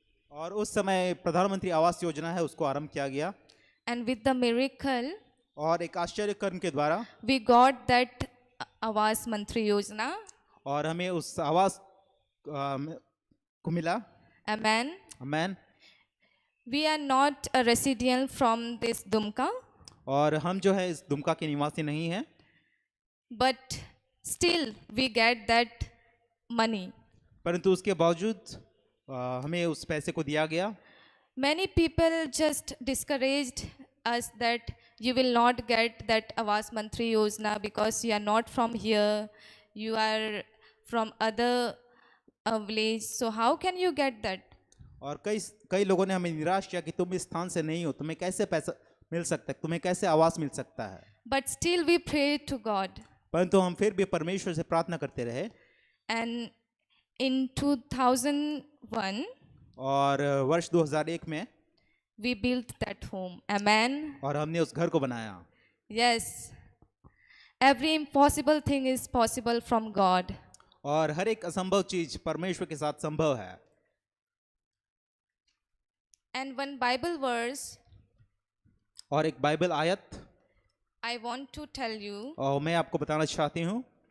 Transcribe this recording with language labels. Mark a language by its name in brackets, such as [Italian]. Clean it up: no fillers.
[Hindi] और उस समय प्रधानमंत्री आवास योजना है उसको आरंभ किया गया [English] And with the miracle, [Hindi] और एक आश्चर्य कर्म के द्वारा [English] we got that Awas Mantri Yojana. [Hindi] और हमें उस आवास को मिला। [English] Amen. [Hindi] Man. [English] We are not a resident from this Dumka, [Hindi] और हम जो है इस दुमका के निवासी नहीं हैं, [English] but still we get that money. [Hindi] परंतु उसके बावजूद हमें उस पैसे को दिया गया। [English] Many people just discouraged us that you will not get that Awas Mantri Yojana because you are not from here, you are from other a village. So how can you get that? [Hindi] और कई कई लोगों ने हमें निराश किया कि तुम इस स्थान से नहीं हो, तुम्हें कैसे पैसा मिल सकता है, तुम्हें कैसे आवास मिल सकता है। [English] But still we prayed to God. [Hindi] परंतु हम फिर भी परमेश्वर से प्रार्थना करते रहे। [English] And in 2001, [Hindi] और वर्ष 2001 में [English] we built that home. Amen. [Hindi] और हमने उस घर को बनाया। [English] Yes. Every impossible thing is possible from God. [Hindi] और हर एक असंभव चीज परमेश्वर के साथ संभव है। [English] And one Bible verse [Hindi] और एक बाइबल आयत [English] I want to tell you. [Hindi] और मैं आपको बताना चाहती हूँ।